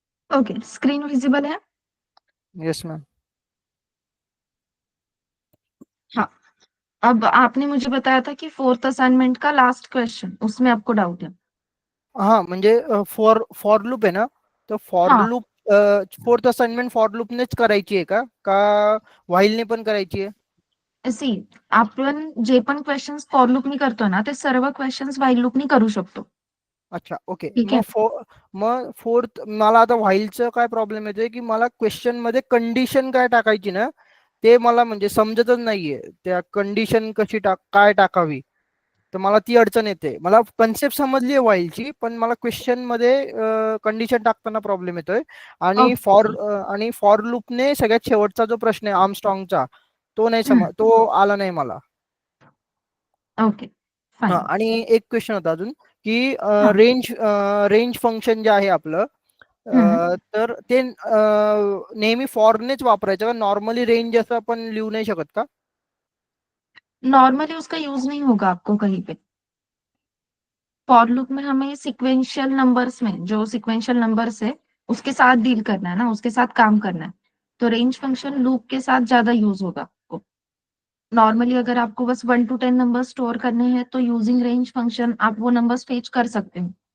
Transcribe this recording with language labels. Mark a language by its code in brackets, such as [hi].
[hi] Okay, screen visible है? [en] Yes ma'am. हाँ। [hi] अब आपने मुझे बताया था कि फोर्थ असाइनमेंट का लास्ट क्वेश्चन, उसमें आपको डाउट है। [mr] हाँ म्हणजे फॉर फॉर लूप आहे ना. तर फॉर हाँ, लूप फोर्थ असाइनमेंट फॉर लूपनेच करायची आहे का व्हाईलने पण करायची आहे. सी आपण जे पण क्वेश्चन्स फॉर लूपनी करतो ना, ते सर्व क्वेश्चन्स व्हाईल लूपनी करू शकतो. अच्छा ओके. ठीक आहे. मग फोर्थ मला आता व्हाईलचं काय प्रॉब्लेम येतोय की मला क्वेश्चन मध्ये कंडिशन काय टाकायची ना ते मला म्हणजे समजतच नाहीये. त्या कंडिशन कशी काय टाकावी, तर मला ती अडचण येते. मला कन्सेप्ट समजली आहे व्हाईलची, पण मला क्वेश्चन मध्ये कंडिशन टाकताना प्रॉब्लेम येतोय. ओके. आणि फॉर लूपने सगळ्यात शेवटचा जो प्रश्न आहे आर्मस्ट्रॉंगचा, तो आला नाही मला. ओके, हा, फाईन. आणि एक क्वेश्चन होता अजून की हां. रेंज फंक्शन जे आहे आपलं, हं. तर ते नेहमी फॉरनेच वापरायचं का? नॉर्मली रेंज असं आपण लिहू नाही शकत का? [hi] नॉर्मली उसका यूज़ नहीं होगा आपको कहीं पे। फॉर लूप में हमें सीक्वेंशियल नंबर्स में जो सीक्वेंशियल नंबर्स है, उसके साथ डील करना है ना, उसके साथ काम करना है। तो रेंज फंक्शन लूप के साथ ज़्यादा यूज़ होगा आपको। नॉर्मली अगर आपको बस 1 टू 10 नंबर स्टोर करने हैं, तो यूजिंग रेंज फंक्शन आप वो नंबर्स फेच कर सकते हो।